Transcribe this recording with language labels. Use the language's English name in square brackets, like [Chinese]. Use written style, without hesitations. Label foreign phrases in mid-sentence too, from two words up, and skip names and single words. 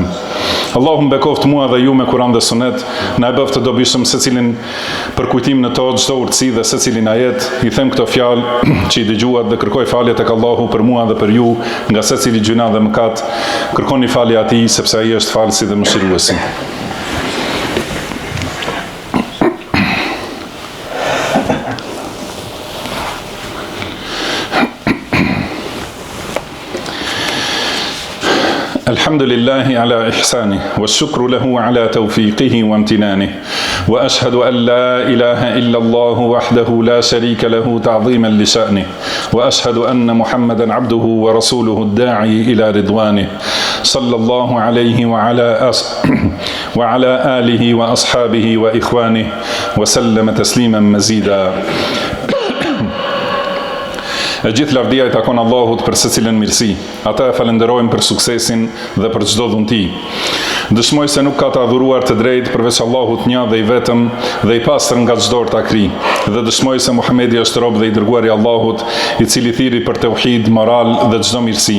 [Albanian] Allahu mbekoft mua dhe ju me Kur'an dhe Sunet, na e bëft të dobishëm secilin për kujtim në to, çdo urtësi dhe secilin ajet. I them këto fjalë që i dëgjuat dhe kërkoj falje tek Allahu për mua dhe për ju nga secili gjuna dhe mëkat. Kërkoni falje atij sepse ai është falësi dhe mëshiruesi. [Arabic] الحمد لله على إحسانه والشكر له على توفيقه وامتنانه وأشهد أن لا إله إلا الله وحده لا شريك له تعظيما لشأنه وأشهد أن محمدا عبده ورسوله الداعي إلى رضوانه صلى الله عليه وعلى آله وأصحابه وإخوانه وسلم تسليما مزيدا. [Albanian] E gjithë lavdia i takon Allahut për secilën mirësi. Ata e falenderojmë për suksesin dhe për çdo dhunti. Dëshmoj se nuk ka të adhuruar të drejtë përveç Allahut një dhe i vetëm dhe i pastër nga çdo ortakri. Dhe dëshmoj se Muhamedi është rob dhe i dërguari i Allahut, i cili thiri për tauhid, moral dhe çdo mirësi.